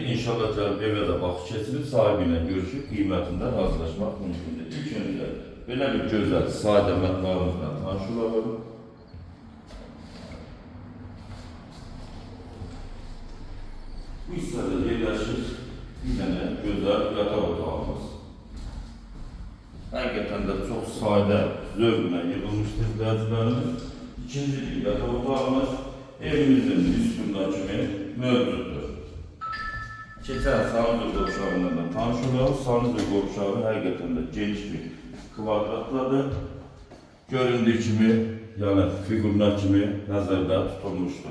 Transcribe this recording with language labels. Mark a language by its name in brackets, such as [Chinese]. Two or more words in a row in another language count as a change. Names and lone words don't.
[Azerbaijani] İnşallah gəlib evə də vaxt keçirib sahibiyle görüşüb qiymətindən razılaşmaq mümkündür. İlk öncə belə bir gözəl sadə mətbəximizlə tanış olalım. Bu hissədə yerləşir bir dənə gözəl yataq otağımız. [Turkish] Hakikaten de çok sade, [Azerbaijani] zövqlə yığılmışdır izləyicilərimiz. İkinci yataq otağımız evimizin üstündə kimi mövcuddur. Keçən sanuzor qovşağından da tanış olalım. Sanuzor qovşağı [Turkish] hakikaten de [Azerbaijani] geniş bir kvadratladır. Göründüğü kimi, yani figürlər kimi nəzərdə tutulmuşdur.